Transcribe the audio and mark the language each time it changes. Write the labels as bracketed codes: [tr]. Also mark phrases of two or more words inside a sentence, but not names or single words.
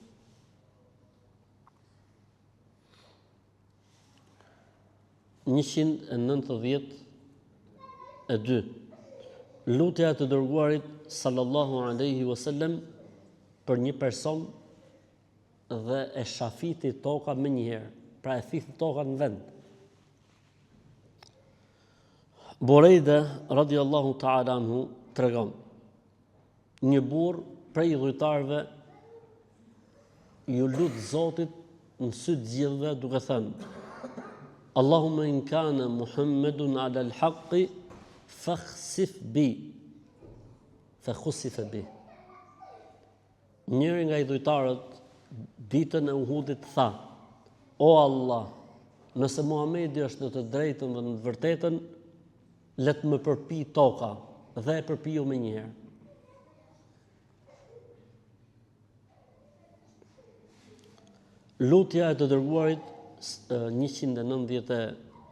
[sq] Lutja e të dërguarit [ar] صلى الله عليه وسلم [sq] për një person dhe e shafiti toka me njëherë, pra e thithi toka në vend. Borejde, [ar] رضي الله تعالى عنه, [sq] tregon, një burr prej dhujtarëve ju lut Zotit në sy të gjithëve duke thënë: [ar] اللهم إن كان محمد على الحق فاخسف بي. فخسف بي. [sq] Njëri nga i dhujtarët ditën e Uhudit tha: O Allah, nëse Muhamedi është në të drejtën dhe në të vërtetën, le të më përpi toka, dhe e përpiu me njëherë. Lutja e të dërguarit 193.